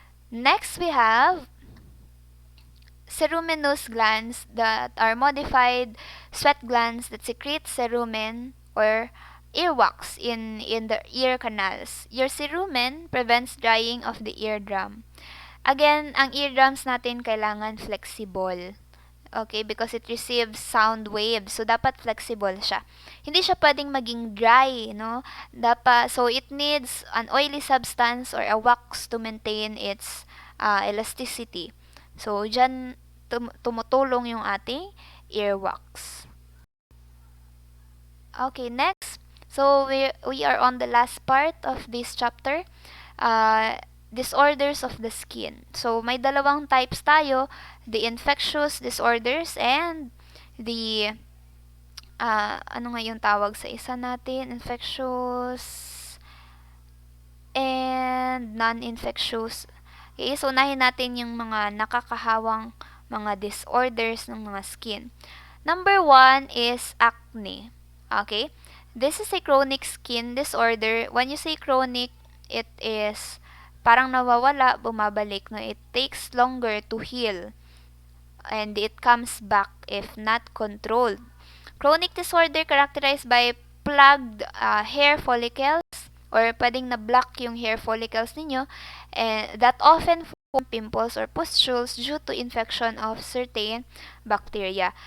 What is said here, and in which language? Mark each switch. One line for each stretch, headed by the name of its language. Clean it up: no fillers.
English: Next, we have ceruminous glands that are modified sweat glands that secrete cerumen or earwax in the ear canals. Your cerumen prevents drying of the eardrum. Again,
Filipino: ang eardrums natin kailangan flexible.
English: Okay, because it receives sound waves.
Filipino: So, dapat flexible siya. Hindi siya pwedeng maging dry, no?
English: Dapat, so, it needs an oily substance or a wax to maintain its elasticity.
Filipino: So, dyan tumutulong yung ating earwax.
English: Okay, next. So, we are on the last part of this chapter. Disorders of the skin.
Filipino: So, may dalawang types tayo,
English: the infectious disorders and the,
Filipino: ano nga yung tawag sa isa natin?
English: Infectious and non-infectious.
Filipino: Okay, so unahin natin yung mga nakakahawang mga disorders ng mga skin.
English: Number 1 is acne. Okay? This is a chronic skin disorder. When you say chronic, it is
Filipino: parang nawawala, bumabalik.
English: No? It takes longer to heal. And it comes back if not controlled. Chronic disorder characterized by plugged hair follicles or
Filipino: pwedeng na-block yung hair follicles ninyo
English: that often form pimples or pustules due to infection of certain bacteria.